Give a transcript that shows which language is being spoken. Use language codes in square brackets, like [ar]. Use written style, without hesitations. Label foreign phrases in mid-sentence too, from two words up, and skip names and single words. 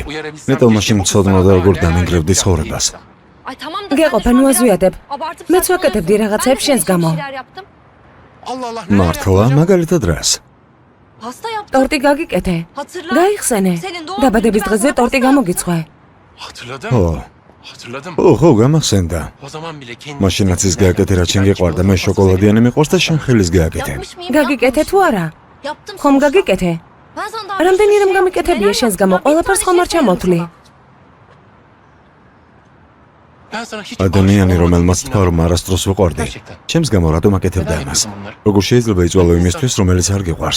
[ka] ნეტო მაშინ მცოდნოდა როგორ დამინგრევდი ცხოვრებას. [tr] Ay tamam da [ka] გეყოფა, ნუ აზვიადებ. [tr] Abartıp [ka] მეც [tr] saçmaladım. [ka] ვაკეთებდი რაღაცებს [tr] Ben de [ka] შენს [tr] senin [ka] გამო. [tr] bir şeyler yaptım. Allah Allah. neler [ka] მართლა, [tr] yaptın? [ka] მაგალითად რას? [tr] Pasta yaptım. [ka] ტორტი გაგიკეთე. [tr] Hatırla. [ka] გაიხსენე. [tr] Senin doğum [ka] დაბადების [tr] gününde ben [ka] დღეზე [tr] sana [ka] ტორტი [tr] pasta [ka] გამოგიცხვე. [tr] Hatırladım. [ka] ო, [tr] Hatırladım. [ka] ხო, გამახსენდა. [tr] O zaman bile kendi [ka] მაშინაც ის გააკეთე რა ჩემ გეყვარდა, მე შოკოლადიანი მიყვარს და შენ ხელის გააკეთე. [tr] Yapmış mıyım? [ka] გაგიკეთე თუ არა? [tr] Yaptım. [ka] ხომ [tr] sonuçta. [ka] გაგიკეთე? [tr] Ben sana daha [ka] რამდენი [tr] bir [ka] რამ [tr] sürü [ka] გამიკეთებია [tr] şeyler [ka] შენს გამო, [tr] yaptım. Bir [ka] ყველაფერს [tr] tane [ka] ხომ [tr] şey [ka] არ ჩამოთვლი? [tr] söyledim Ben sana hiç [ka] ადამიანი, [tr] aşık [ka] რომელმაც [tr] olmadığım [ka] თქვა რომ არასდროს ვუყვარდი. [tr] Gerçekten. [ka] ჩემს გამო რატომ აკეთებდა [tr] Neden [ka] ამას? [tr] yapıyorsun bunları? [ka] როგორ შეიძლება იწვალო იმისთვის, რომელიც არ გიყვარს?